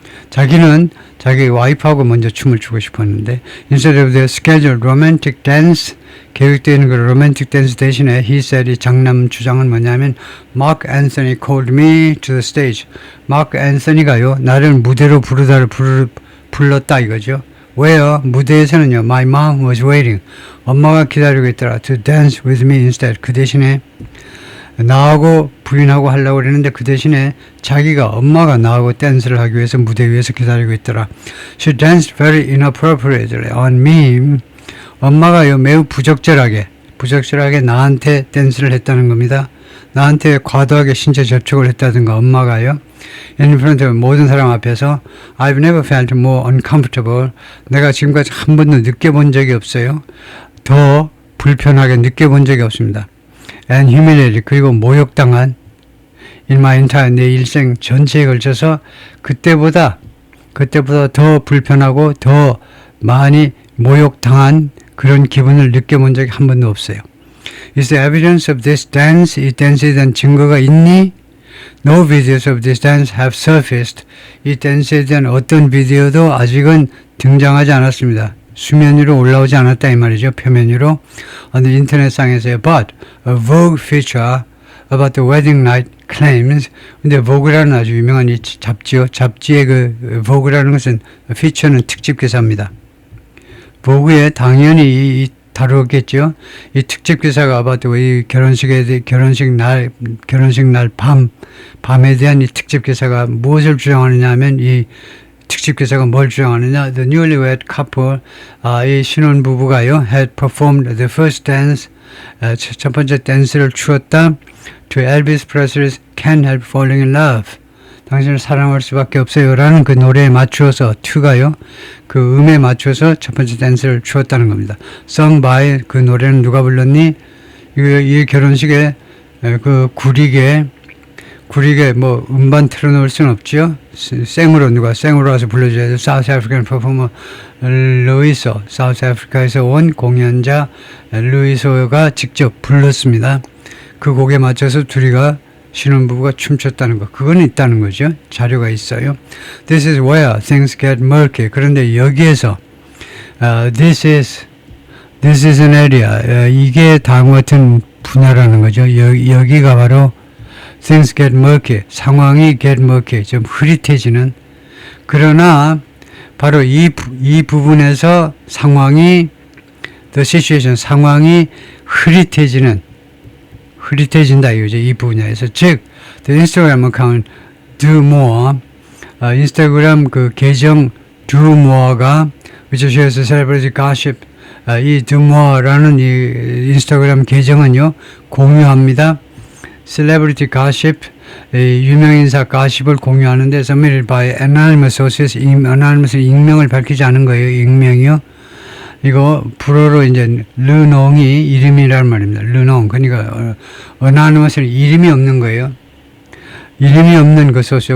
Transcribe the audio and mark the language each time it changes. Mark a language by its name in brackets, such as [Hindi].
[Korean] 자기는 자기 와이프하고 먼저 춤을 추고 싶었는데 [English] instead of the scheduled romantic dance [Korean] 계획되어 있는 그 로맨틱 댄스 대신에 [English] he said [Korean] 이 장남 주장은 뭐냐면 [English] Mark Anthony called me to the stage. [Korean] 마크 앤서니가요 나를 무대로 불렀다 이거죠. [English] Where? [Korean] 무대에서는요 [English] my mom was waiting. [Korean] 엄마가 기다리고 있더라 [English] to dance with me instead. [Korean] 그 대신에 나하고 부인하고 하려고 그랬는데 그 대신에 엄마가 나하고 댄스를 하기 위해서 무대 위에서 기다리고 있더라. [English] She danced very inappropriately on me. [Korean] 엄마가요 매우 부적절하게 나한테 댄스를 했다는 겁니다. 나한테 과도하게 신체 접촉을 했다든가 엄마가요. [English] In front of [Korean] 모든 사람 앞에서 [English] I've never felt more uncomfortable. [Korean] 내가 지금까지 한 번도 느껴본 적이 없어요. 더 불편하게 느껴본 적이 없습니다. [English] And humiliated [Korean] 그리고 모욕당한 [English] in my entire [Korean] 내 일생 전체에 걸쳐서 그때보다 더 불편하고 더 많이 모욕당한 그런 기분을 느껴본 적이 한 번도 없어요. [English] Is the evidence of this dance? [Korean] 이 댄스에 대한 증거가 있니? [English] No videos of this dance have surfaced. [Korean] 이 댄스에 대한 어떤 비디오도 아직은 등장하지 않았습니다. 수면 위로 올라오지 않았다 이 말이죠. 표면 위로. 어느 인터넷상에서요. [English] But a Vogue feature about the wedding night claims. [Korean] 근데 Vogue라는 아주 유명한 이 잡지요. 잡지의 그 Vogue라는 것은 피처는 특집 기사입니다. Vogue에 당연히 다루겠죠. 이 특집 기사가 [English] about [Korean] 이 결혼식 날 밤에 대한 이 특집 기사가 무엇을 주장하느냐 하면 이 특집 기사가 뭘 주장하느냐? [English] The newlywed couple, [Korean] 이 신혼부부가요, [English] had performed the first dance, [Korean] 첫 번째 댄스를 추었다. [English] To Elvis Presley's Can't Help Falling in Love. [Korean] 당신을 사랑할 수밖에 없어요. 라는 그 노래에 맞추어서, 튜가요, 그 음에 맞춰서 첫 번째 댄스를 추었다는 겁니다. [English] Sung by, [Korean] 그 노래는 누가 불렀니? 이 결혼식에 그 구리게 뭐 음반 틀어놓을 수는 없죠. 생으로 와서 불러줘야죠. [English] South African performer [Korean] 루이소, South Africa에서 온 공연자 루이소가 직접 불렀습니다. 그 곡에 맞춰서 신혼부부가 춤췄다는 거. 그건 있다는 거죠. 자료가 있어요. [English] This is where things get murky. [Korean] 그런데 여기에서 [English] this is an area. [Korean] 이게 다음과 같은 분야라는 거죠. 여기가 바로 [English] things get murky. [Korean] 상황이 [English] get murky. [Korean] 좀 흐릿해지는. 그러나 바로 이 부분에서 [English] the situation, [Korean] 상황이 흐릿해진다 이거죠. 이 분야에서. 즉, [English] the Instagram account do more, [Korean] 인스타그램 그 계정 do more가 [English] which shows celebrity gossip, [Korean] 이 do more라는 이 인스타그램 계정은요 공유합니다. [English] celebrity gossip, [Korean] 유명인사 [English] gossip을 공유하는데 submitted by anonymous sources, anonymous [Korean] 익명을 밝히지 않은 거예요. 익명이요. 이거 불어로 이제 르농이 이름이란 말입니다. 르농. 그러니까 [English] anonymous [Korean] 는 이름이 없는 거예요. 이름이 없는 그 소스요.